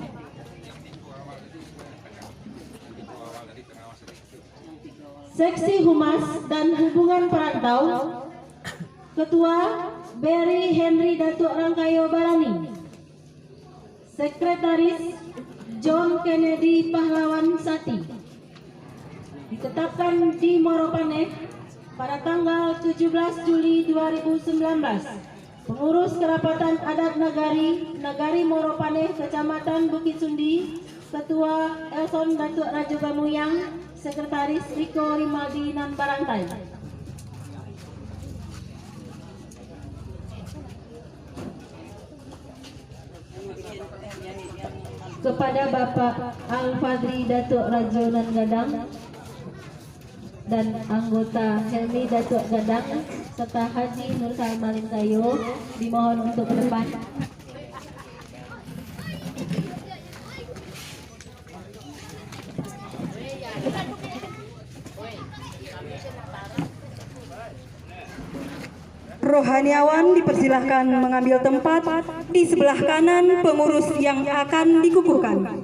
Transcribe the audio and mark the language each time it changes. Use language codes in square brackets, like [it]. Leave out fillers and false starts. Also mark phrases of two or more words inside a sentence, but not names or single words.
[id] Seksi Humas dan Hubungan Perantau, Ketua Berry Henry Datuk Rangkayo Barani. Sekretaris John Kennedy Pahlawan Sati. Ditetapkan di Moropaneh pada tanggal 17 Juli 2019. Pengurus Kerapatan Adat Nagari Moropaneh, Kecamatan Bukit Sundi, Ketua Elson Datuk Rajo Gamuyang, Sekretaris Riko Rimaldi Nan Barantai. Kepada Bapak Al-Fadri Datuk Rajo Nan Gadang dan anggota Helmi Datuk Gadang serta Haji Nur Salmalin Kayo dimohon untuk ke depan. Rohaniawan dipersilahkan mengambil tempat di sebelah kanan pengurus yang akan dikukuhkan.